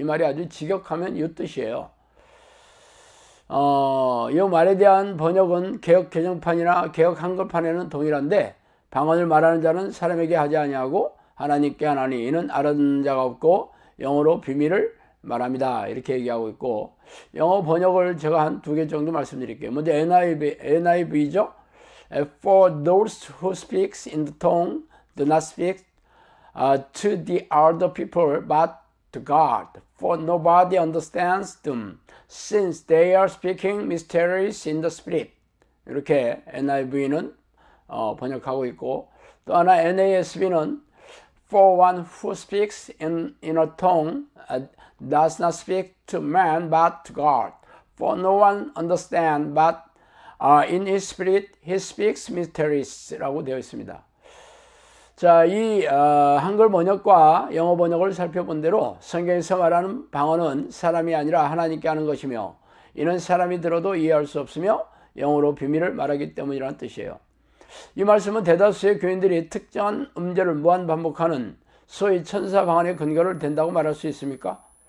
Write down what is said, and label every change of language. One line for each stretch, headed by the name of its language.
Korean: 이 말이 아주 직역하면 이 뜻이에요. 이 말에 대한 번역은 개역 개정판이나 개역 한글판에는 동일한데, 방언을 말하는 자는 사람에게 하지 아니하고 하나님께 하나니 이는 알아듣는 자가 없고 영어로 비밀을 말합니다. 이렇게 얘기하고 있고, 영어 번역을 제가 한 2개 정도 말씀드릴게요. 먼저 NIV죠.
English: For those who speaks in the tongue do not speak to the other people but to God. For nobody understands them since they are speaking mysteries in the spirit.
Korean: 이렇게 NIV는 번역하고 있고, 또 하나 NASB는
English: For one who speaks in a tongue does not speak to man but to God. For no one understands but in his spirit he speaks mysteries
Korean: 라고 되어 있습니다. 자, 이 한글 번역과 영어 번역을 살펴본 대로 성경에서 말하는 방언은 사람이 아니라 하나님께 하는 것이며, 이는 사람이 들어도 이해할 수 없으며 영어로 비밀을 말하기 때문이라는 뜻이에요. 이 말씀은 대다수의 교인들이 특정한 음절을 무한 반복하는 소위 천사 방언의 근거를 댄다고 말할 수 있습니까?